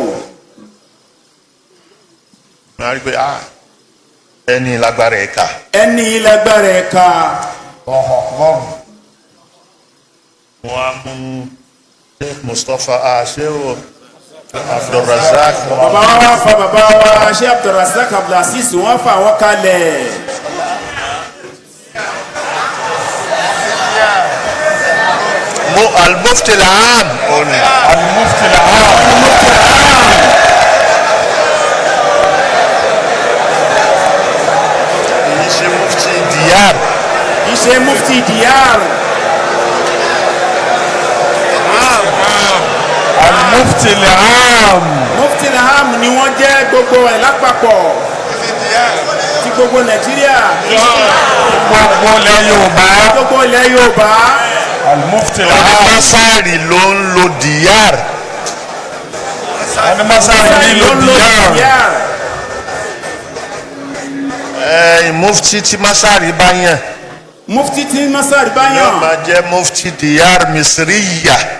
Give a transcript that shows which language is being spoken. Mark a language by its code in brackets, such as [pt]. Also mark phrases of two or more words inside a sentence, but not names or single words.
[yo] wọ́n á rí pé ẹni lágbára ẹ̀ka. wọ́n á mú Sheikh Mustapha Sheikh Abdulrazak. bàbá wa fa bàbá wa Sheikh Abdulrazak Abdulaziz wọ́n fà wọ́n kalẹ̀. [ar] المفتي العام. [yo] iṣẹ́ [ar] مفتي الديار. المفتي العام. مفتي العام [yo] ni wọ́n jẹ́ gbogbo ẹ̀ lápapọ̀ ti gbogbo Nàìjíríà. gbogbo ilẹ̀ Yorùbá. [ar] المفتي العام. [yo] masari ló ń lo diyar. masari ló ń lo diyar. mufti tí masari bá yàn. yóò máa jẹ́ [ar] مفتي الديار المصرية.